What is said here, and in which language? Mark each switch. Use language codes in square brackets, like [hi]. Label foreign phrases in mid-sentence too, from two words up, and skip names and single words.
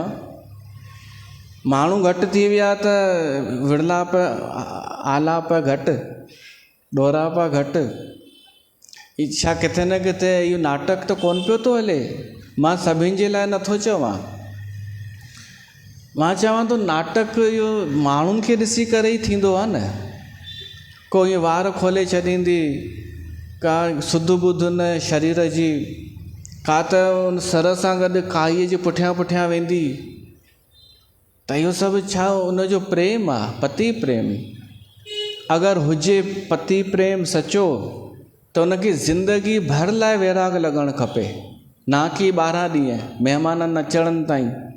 [sd] माण्हू घटि थी विया त विरलाप आलाप घटि, ॾोरापा घटि। छा किथे न किथे इहो नाटक त कोन पियो थो हले? मां सभिनि जे लाइ नथो चवां, मां चवां थो नाटक इहो माण्हुनि खे ॾिसी करे ई थींदो आहे न। को ईअं वार खोले छॾींदी, का सुध बुध न शरीर जी, का त उन सर सां गॾु काईअ जे पुठियां पुठियां वेंदी। त इहो सभु छा उनजो प्रेम आहे? पति प्रेम। अगरि हुजे पति प्रेम सचो, त उनखे ज़िंदगी भर लाइ वैराग लॻणु खपे, ना कि 12 ॾींहं महिमान न अचण ताईं।